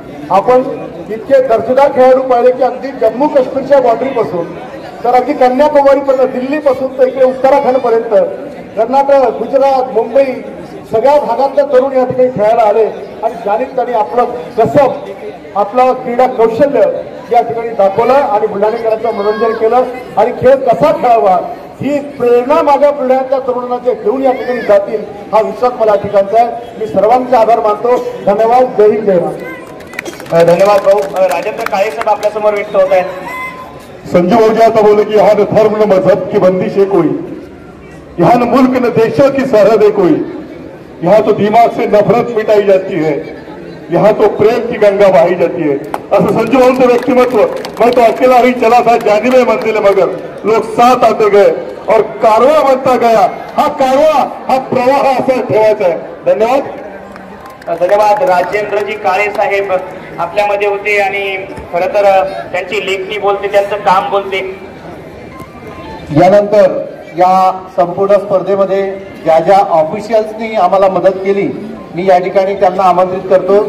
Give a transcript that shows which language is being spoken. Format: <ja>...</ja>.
<mr>आपण इतके दर्जेदार खेळाडू पाहिले की अगदी जम्मू काश्मीरच्या बॉर्डरीपासून तर अगदी कन्याकुमारीपर्यंत, दिल्लीपासून तर इकडे उत्तराखंडपर्यंत, कर्नाटक, गुजरात, मुंबई सगळ्या भागातले तरुण या ठिकाणी खेळायला आले आणि त्यांनी आपलं कसब, आपलं क्रीडा कौशल्य या ठिकाणी दाखवलं आणि बुलढाणेकरांचं मनोरंजन केलं। आणि खेळ कसा खेळावा ही प्रेरणा माझ्या बुलढाण्याच्या तरुणांना जे घेऊन या ठिकाणी जातील हा विश्वास मला या ठिकाणचा आहे। मी सर्वांचे आभार मानतो। धन्यवाद। जय हिंद, जय महाराष्ट्र। धन्यवाद भाऊ। राजेंद्र काळे साहेब आपल्या समोर व्यक्त होत आहेत। संजू भाऊ आता</mr> <hi>बोले कि यहाँ न धर्म न मजहब की बंदिश है कोई, यहाँ न मुल्क न देशों की सरहद है कोई, यहाँ तो दिमाग से नफरत मिटाई जाती है, यहाँ तो प्रेम की गंगा बहाई जाती है।</hi> <mr>असं संजू भाऊंचं व्यक्तिमत्व।</mr> <hi>मैं तो अकेला ही चला था जाने में मंजिल, मगर लोग साथ आते गए और कारवा बनता गया।</hi> <mr>हा कारवा, हा प्रवाह असा ठेवायचा आहे। धन्यवाद। धन्यवाद। राजेंद्रजी काळे साहेब आपल्यामध्ये होते आणि खरं तर त्यांची लेखणी बोलते, त्यांचं काम बोलते। यानंतर या संपूर्ण स्पर्धेमध्ये ज्या ऑफिशियल्सनी आम्हाला मदत केली, मी या ठिकाणी त्यांना आमंत्रित करतो।</mr>